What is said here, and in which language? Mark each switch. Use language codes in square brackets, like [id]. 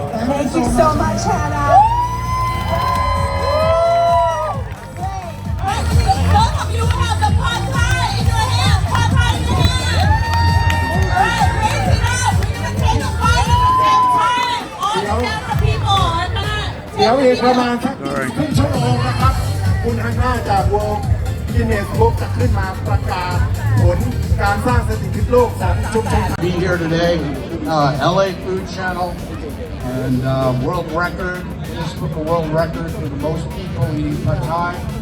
[en] Thank you so much, Hannah. Both of you have the pot pie in your hand. Pot pie in your hand. All right, raise it up. We're gonna take a bite at the same time. All the camera people are not. [th] เดี๋ยวอีกประมาณสักครึ่งชั่วโมงนะครับ คุณฮันน่าจากวงกินเนสบุ๊กจะขึ้นมาประกาศผลการสร้างสถิติโลกของชุมชน [en] Be here today, LA Food Channel and world record, Guinness Book of World Records for the most people eating pad thai.